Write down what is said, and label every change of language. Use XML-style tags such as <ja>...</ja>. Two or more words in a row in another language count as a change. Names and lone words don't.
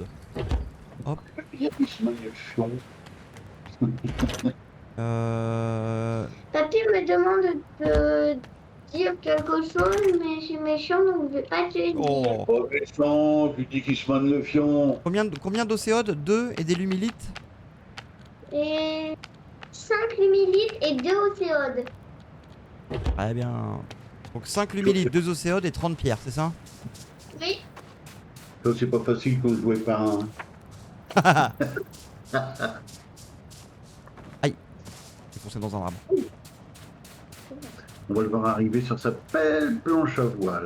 <fr>Il y a des chemins de fion. Papy me demande de dire quelque chose, mais c'est méchant, donc je vais pas te le dire. Oh. Oh, méchant, tu dis qu'il se mène le fion. Combien d'océodes? 2 et des lumilites? Et 5 lumilites et 2 océodes. Très bien. Donc 5 lumilites, 2 océodes et 30 pierres, c'est ça? Oui. Ça, c'est pas facile quand je jouais par un. Aïe. J'ai foncé dans un arbre. On va le voir arriver sur sa belle planche à voile.</fr>